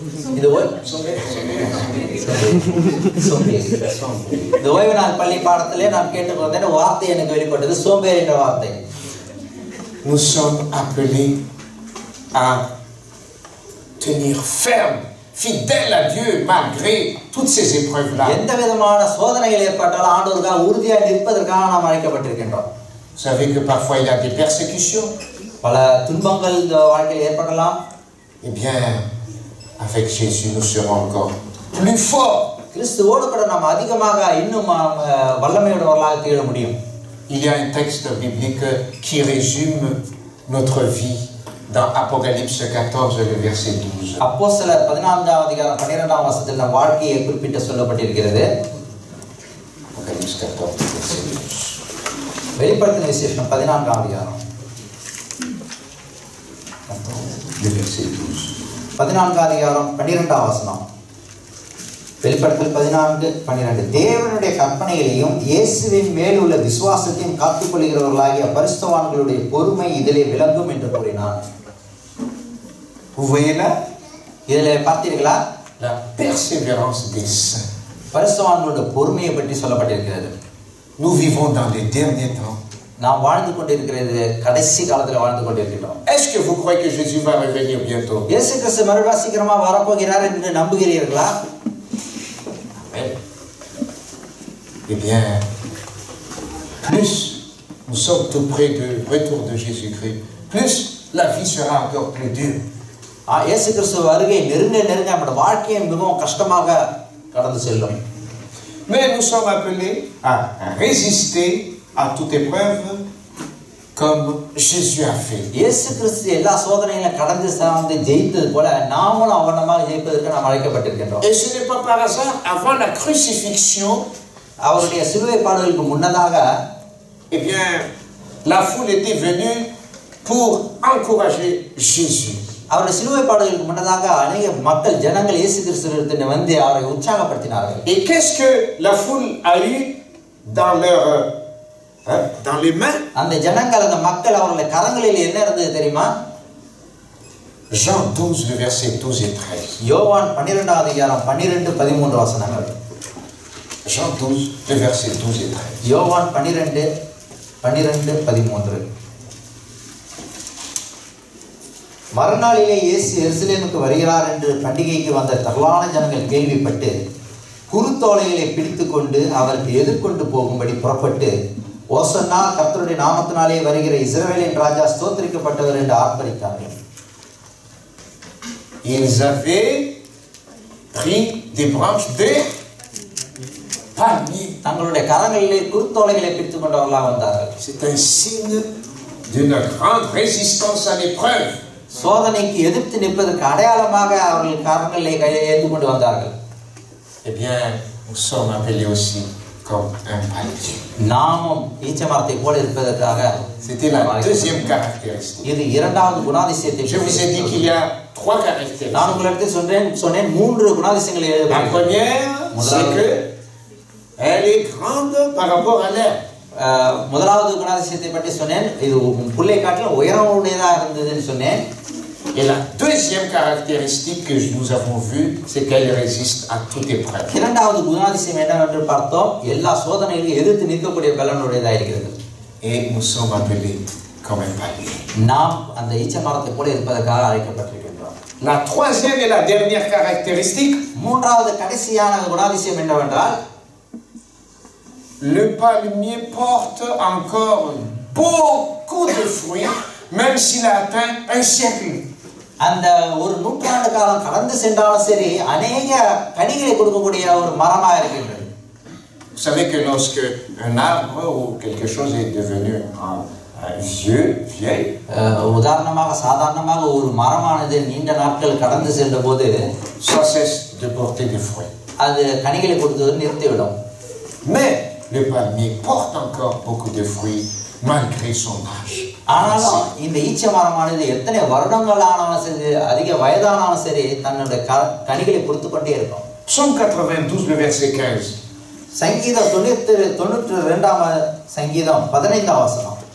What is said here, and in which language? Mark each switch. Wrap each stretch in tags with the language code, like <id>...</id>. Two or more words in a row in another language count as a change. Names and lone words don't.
<ta>இது இந்த ஓய்வு நாள் பள்ளி பாடத்திலே நான் கேட்டுக்கொண்டேன் வார்த்தை எனக்கு வெளிப்பட்டது சோம்பேறி என்ற வார்த்தை.</ta> <fr>Nous sommes appelés à tenir ferme, fidèles à Dieu malgré toutes ces épreuves-là.</fr> <ta>எந்த விதமான சோதனைகள் ஏற்பட்டாலும் ஆண்டவருக்காக உறுதியாக நிற்பதற்காக நாம் அழைக்கப்பட்டிருக்கின்றோம்.</ta> <fr>Vous savez que parfois il y a des persécutions.</fr> <ta>பல துன்பங்கள் இந்த வாழ்க்கையில் ஏற்படலாம்.</ta> <fr>Eh bien, avec Jésus, nous serons encore plus forts.</fr> <ta>கிறிஸ்துவோடு கூட நாம் அதிகமாக இன்னும் வல்லமையுள்ளவர்களாக தீர முடியும்.</ta> <fr>Il y a un texte biblique qui résume notre vie dans Apocalypse 14, le verset 12.</fr> <ta>அப்போஸ்தலர் 14ஆம் அதிகாரம் 12ஆம் வசனத்தில் நம் வாழ்க்கையை குறிப்பிட்டு சொல்லப்பட்டிருக்கிறது.</ta> <fr>Apocalypse 14, verset 12.</fr> <ta>வெளிப்படுத்தின விசேஷம் 14ஆம் அதிகாரம்</ta> <fr>Le verset 12.</fr> <ta>14ஆம் அதிகாரம் 12ஆம் வசனம். வெளிப்படுத்தல் 14:12. தேவனுடைய கற்பனைகளையும் இயேசுவின் மேல் உள்ள விசுவாசத்தையும் காத்துக்கொள்கிறவர்களாகிய பரிசுத்தவான்களுடைய பொறுமை இதிலே விளங்கும் என்று கூறினார்.</ta> <fr>Vous voyez là?</fr> <ta>இதில் பார்த்தீர்களா?</ta> <fr>La persévérance des saints.</fr> <ta>பரிசுத்தவான்களுடைய பொறுமையை பற்றி சொல்லப்பட்டிருக்கிறது.</ta> <fr>Nous vivons dans les derniers temps.</fr> <ta>நாம் வாழ்ந்து கொண்டிருக்கிறது கடைசி காலத்தில் வாழ்ந்து கொண்டிருக்கிறோம்.</ta> <fr>Est-ce que vous croyez que Jésus va revenir bientôt?</fr> <ta>இயேசு கிறிஸ்து மறுபடியும் சீக்கிரமா வரப்போகிறார் என்று நம்புகிறீர்களா?</ta> <fr>Eh bien, plus nous sommes tout près du retour de Jésus-Christ, plus la vie sera encore plus dure.</fr> <ta>இயேசு கிறிஸ்து வருகை நெருங்க நம்முடைய வாழ்க்கையை மிகவும் கஷ்டமாக கடந்து செல்லும்.</ta> <fr>Mais nous sommes appelés à résister à toute épreuve comme Jésus a fait.</fr> <ta>இயேசு கிறிஸ்து எல்லா சோதனைகளையும் கடந்து சார்ந்து ஜெயித்தது போல நாமும் அவனமாக ஜெயிப்பதற்கு நாம் அழைக்கப்பட்டிருக்கின்றோம்.</ta> <fr>Et ce n'est pas par hasard, avant la crucifixion,</fr> <ta>அவருடைய சிலுவை பாடுகளுக்கு முன்னதாக</ta> <fr>eh bien, la foule était venue pour encourager Jésus.</fr> <ta>அவருடைய சிலுவை பாடுகளுக்கு முன்னதாக அநேக மக்கள் ஜனங்கள் இயேசு கிறிஸ்துவிடத்தில் வந்து அவரை உற்சாகப்படுத்தினார்கள்.</ta> <fr>Et qu'est-ce que la foule a eu dans les mains?</fr> <ta>அந்த ஜனங்கள் அந்த மக்கள் அவர்களுடைய கரங்களில் என்ன இருந்தது தெரியுமா?</ta> <fr>Jean 12, le verset 12 et 13.</fr> <ta>யோவான் 12ஆம் அதிகாரம் 12-13 வசனங்கள்.</ta> <fr>Jean 12, le verset 12 et 13.</fr> <ta>யோவான் 12:12-13. மறுநாளிலே இயேசு எருசலேமுக்கு வருகிறார் என்று பண்டிகைக்கு வந்த திரளான ஜனங்கள் கேள்விப்பட்டு குருத்தோலைகளை பிடித்துக்கொண்டு அவருக்கு எதிர்கொண்டு போகும்படி புறப்பட்டு ஓசன்னா கர்த்தருடைய நாமத்தினாலே வருகிற இஸ்ரவேலின் ராஜா ஸ்தோத்திரிக்கப்பட்டவர் என்று ஆர்ப்பரித்தார்கள்.</ta> <fr>Ils avaient pris des branches de palmier.</fr> <ta>தங்களுடைய கரங்களிலே குருத்தோலைகளை பிடித்துக் கொண்டவர்களாக வந்தார்கள்.</ta> <fr>C'est un signe d'une grande résistance à l'épreuve.</fr> <ta>சோதனைக்கு எதிர்த்து நிற்பதற்கு அடையாளமாக அவர்கள் கரங்களிலே கையை ஏந்தி கொண்டு வந்தார்கள்.</ta> <fr>Eh bien, nous sommes appelés aussi comme un palmier.</fr> <ta>நாமும் ஈச்ச மரத்தை போல இருப்பதற்காக</ta> <fr>C'était la deuxième caractéristique.</fr> <ta>இது இரண்டாவது குணாதிசயத்தை.</ta> <fr>Je vous ai dit qu'il y a 3 caractéristiques.</fr> <ta>நான் உங்களுக்கு சொன்னேன் 3 குணாதிசயங்களை</ta> <fr>La</fr> <ta>எழுதுகிறேன்.</ta> <fr>première, c'est que elle est grande par rapport à l'air.</fr> <ta>முதலாவது குணாதிசயத்தை பற்றி சொன்னேன். இது புல்லை காட்டிலும் உயரமுடையதாக இருந்ததுன்னு சொன்னேன்.</ta> <fr>Et la deuxième caractéristique que nous avons vue, c'est qu'elle résiste à toute épreuve.</fr> <ta>இரண்டாவது குணாதிசயம் என்னவென்று பார்த்தோம், எல்லா சோதனைகளையும் எதிர்த்து நிற்கக்கூடிய பலனுடையதாக இருக்கிறது.</ta> <fr>Et nous sommes appelés comme un palmier.</fr> <ta>நாம் அந்த ஈச்ச மரத்தை போல இருப்பதற்காக அழைக்கப்பட்டிருக்கின்றோம்.</ta> <fr>La troisième et la dernière caractéristique,</fr> <ta>மூன்றாவது கடைசியான குணாதிசயம் என்னவென்றால்,</ta> <fr>le palmier porte encore beaucoup de fruits, même s'il a atteint un siècle.</fr> <ta>அந்த ஒரு நூற்றாண்டு காலம் கடந்து சென்றாலும் சரி அநேக கனிகளை கொடுக்கக்கூடிய ஒரு மரமாக இருக்கின்றது.</ta> <fr>Vous savez que lorsque un arbre ou quelque chose est devenu vieil,</fr> <ta>உதாரணமாக சாதாரணமாக ஒரு மரமானது நீண்ட நாட்கள் கடந்து சென்ற போது</ta> <fr>ça cesse de porter des fruits.</fr> <ta>அது கனிகளை கொடுத்தது நிறுத்திவிடும்.</ta> <fr>Mais le palmier porte encore beaucoup de fruits malgré son âge.</fr> <ta>ஆனாலும் இந்த ஈச்ச மரமானது எத்தனை வருடங்கள் ஆனாலும் சரி, அதிக வயதானாலும் சரி, தன்னுடைய கனிகளை கொடுத்து கொண்டே இருக்கும்.</ta> <fr>Psaume 92, le verset 15.</fr> <ta>சங்கீதம் 92ஆம் சங்கீதம் 15ஆம் வசனம்.</ta>